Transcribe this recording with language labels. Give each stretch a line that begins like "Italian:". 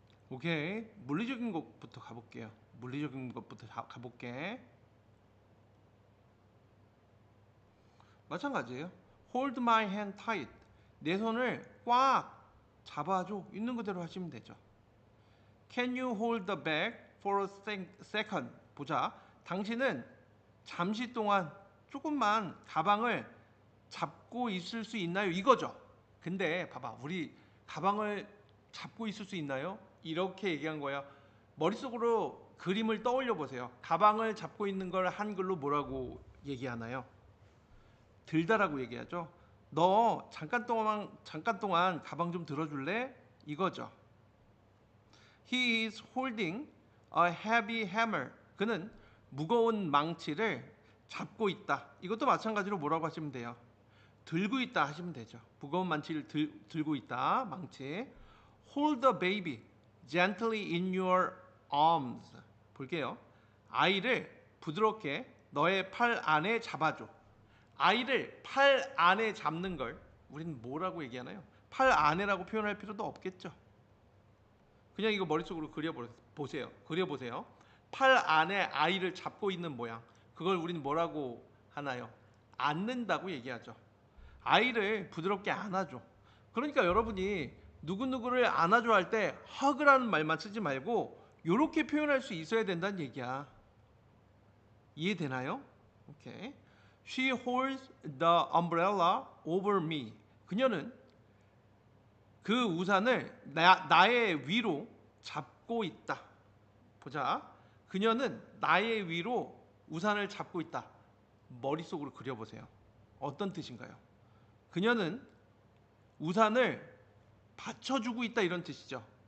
Korean: 오케이. 물리적인 것부터 가볼게요. 물리적인 것부터 가볼게. 마찬가지예요.
English: Hold my hand tight.
Korean: 내 손을 꽉 잡아줘. 있는 그대로 하시면 되죠.
English: Can you hold the bag for a second?
Korean: 보자. 당신은 잠시 동안 조금만 가방을 잡고 있을 수 있나요? 이거죠. 근데 봐봐. 우리 가방을 잡고 있을 수 있나요? 이렇게 얘기한 거야. 머릿속으로 그림을 떠올려 보세요. 가방을 잡고 있는 걸 한글로 뭐라고 얘기하나요? 들다라고 얘기하죠. 너 잠깐 동안 가방 좀 들어줄래? 이거죠.
English: He is holding a heavy hammer.
Korean: 그는 무거운 망치를 잡고 있다. 이것도 마찬가지로 뭐라고 하시면 돼요? 들고 있다 하시면 되죠. 무거운 망치를 들고 있다. 망치.
English: Hold the baby gently in your arms.
Korean: 볼게요. 아이를 부드럽게 너의 팔 안에 잡아줘. 아이를 팔 안에 잡는 걸 우리는 뭐라고 얘기하나요? 팔 안에라고 표현할 필요도 없겠죠. 그냥 이거 머릿속으로 그려보세요. 그려보세요. 팔 안에 아이를 잡고 있는 모양. 그걸 우리는 뭐라고 하나요? 안는다고 얘기하죠. 아이를 부드럽게 안아줘. 그러니까 여러분이 누구누구를 안아줘 할 때 hug라는 말만 쓰지 말고 이렇게 표현할 수 있어야 된다는 얘기야. 이해되나요? 오케이.
English: She holds the umbrella over me.
Korean: 그녀는 그 우산을 나의 위로 잡고 있다. 보자. 그녀는 나의 위로 우산을 잡고 있다. 머릿속으로 그려보세요. 어떤 뜻인가요? 그녀는 우산을 받쳐주고 있다 이런 뜻이죠.